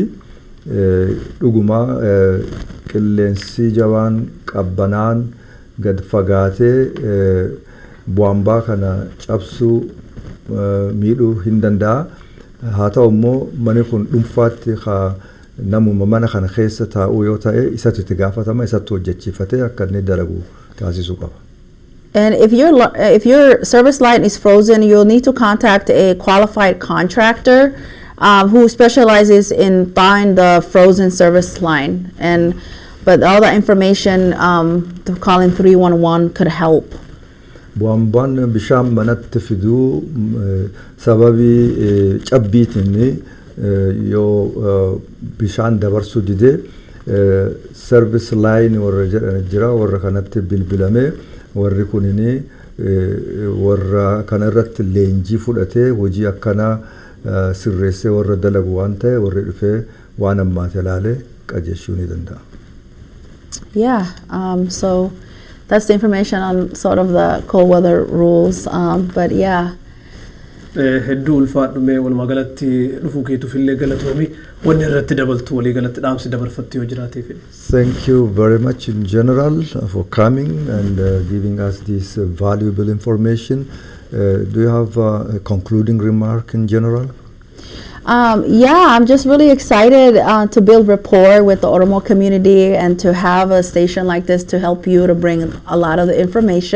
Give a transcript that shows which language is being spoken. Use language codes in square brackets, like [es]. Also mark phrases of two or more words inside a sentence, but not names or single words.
[om] Dhuguma qilleensi jabaan qabbanaan gad fagaatee bu'ambaa kana cabsuu miidhuu hin danda'a. Haa ta'u immoo manni kun dhuunfaatti namuma mana kana keessa taa'uu yoo ta'e isatu itti gaafatama, isatu hojjechiifatee akka inni dalagu taasisuu qaba. [en] And if your service line is frozen, you'll need to contact a qualified contractor who specializes in buying the frozen service line. But all the information, calling 311 could help. [om] Bu'ambaan bishaan manatti fiduu sababii cabbiitiin yoo bishaan dabarsuu dide [en] service line [om] warra jedhan jira, warra kanatti bilbilamee warri kunini warra kana irratti leenjii fudhatee hojii akkanaa sirreessee warra dalagu waan ta'e warri dhufee waan ammaate ilaalee qajeelchuu ni danda'a. [en] Yeah, so that's the information on sort of the cold weather rules, but yeah. [om] Hedduu ulfaadhume walumaa galatti dhufuu keetuuf illee galatoomi wanni irratti dabaltu walii galatti dhaamsi dabarfatti yoo jiraatee fedhe. [en] Thank you very much in general for coming and giving us this valuable information. Do you have a concluding remark in general? Yeah, I'm just really excited to build rapport with the Oromo community and to have a station like this to help you to bring a lot of the information.